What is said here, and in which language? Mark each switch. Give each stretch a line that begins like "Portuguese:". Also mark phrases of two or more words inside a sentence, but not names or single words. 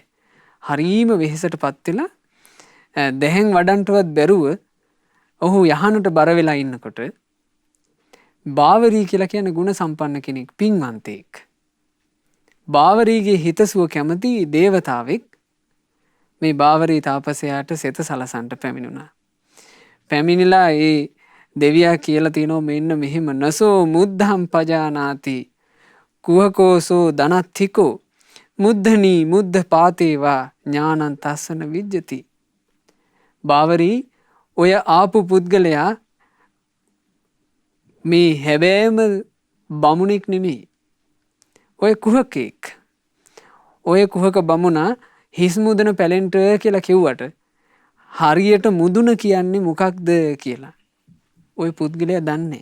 Sinhala: හරීම වෙහෙසට පත් වෙලා දැහැන් වඩන්ටවත් බැරුව ඔහු යහනට බර වෙලා ඉන්නකොට බාවරී කියලා කියන ගුණ සම්පන්න කෙනෙක්, පින්වන්තයෙක්, බාවරීගේ හිතසුව කැමති දේවතාවෙක් මේ බාවරී තාපසයාට සෙත සලසන්ට පැමිණුණා. පැමිණිලා ඒ දෙවියා කියලා තියෙනවා මෙන්න මෙහෙම
Pali: නසෝ මුද්ධම් පජානාති කුහකෝසෝ දනත්තිකෝ මුද්ධනී මුද්ධ පාතේවා ඥානං තස්සන විජ්ජති.
Sinhala: බාවරී ඔය ආපු පුද්ගලයා මේ හැබෑම බමුණෙක් නෙමෙයි. ඔය කුහකෙක්. ඔය කුහක බමුණා හිස් මුදන පැලෙන්ට කියලා කිව්වට හරියට මුදුන කියන්නේ මොකක්ද කියලා ඔය පුද්ගලයා දන්නේ.